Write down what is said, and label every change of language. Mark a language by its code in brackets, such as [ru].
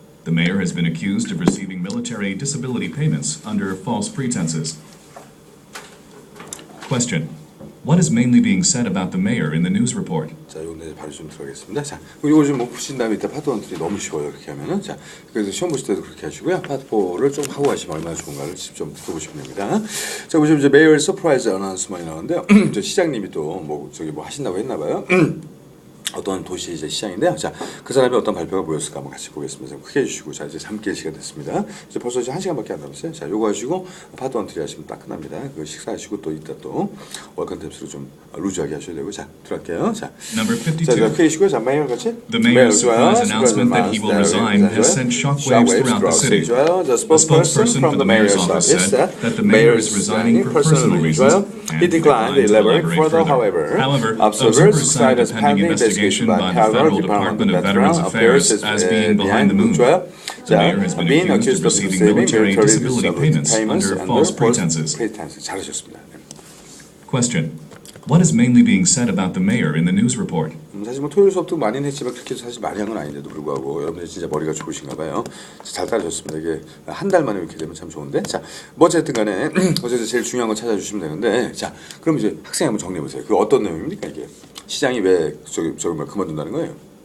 [en] The mayor has been accused of receiving military disability payments under false pretenses. Question. What is mainly being said about the mayor in the news report? [ko] 자, 이번에 바로 좀 들어가겠습니다. 자, 이거 좀 뭐 푸신 다음에 이따 파트 1, 2 너무 쉬워요. 그렇게 하면은. 자, 그래서 시험 보실 때도 그렇게 하시고요. 파트 4를 좀 하고 가시면 얼마나 좋은가를 직접 느껴보시면 됩니다. 자, 보시면 이제 메이어 서프라이즈 어나운스먼이 나오는데요. 저 시장님이 또 뭐 저기 뭐 하신다고 했나 봐요. 어떤 도시 이제 시장인데요. 자, 그 사람이 어떤 발표가 보였을까 한번 같이 보겠습니다. 크게 해주시고, 자, 이제 함께 시간 됐습니다. 이제 벌써 이제 1시간밖에 안 남았어요. 자, 요거 하시고 파트 1, 2 하시면 딱 끝납니다. 그 식사하시고 또 이따 또 월컨 템스로 좀 루즈하게 하셔야 되고, 자, 들어갈게요. 자, [en] Number 52. [ko] 자, 크게 해주시고요. 자, 메이어 같이. [en] The mayor's surprise announcement that he will resign has sent shockwaves throughout the city. The A spokesperson for the mayor's office said that the mayor is resigning for personal reasons. He declined to elaborate further, however, observers cite a pending investigation by Federal Department of Veterans Affairs as being behind the move. The mayor has been accused of receiving military disability payments under false pretenses. [ko] 잘하셨습니다. [en] Question. What is mainly being said about the mayor in the news report? [ko] 사실 뭐 토요일 수업도 많이는 했지만 그렇게 사실 많이 한 건 아닌데도 불구하고 여러분들 진짜 머리가 좋으신가 봐요. 잘 따라하셨습니다. 이게 한 달 만에 이렇게 되면 참 좋은데. 자, 뭐 어쨌든 간에 어쨌든 제일 중요한 거 찾아주시면 되는데, 자, 그럼 이제 학생이 한번 정리해 보세요. 그 어떤 내용입니까 이게? 시장이 왜 저기 뭐 그만둔다는 거예요?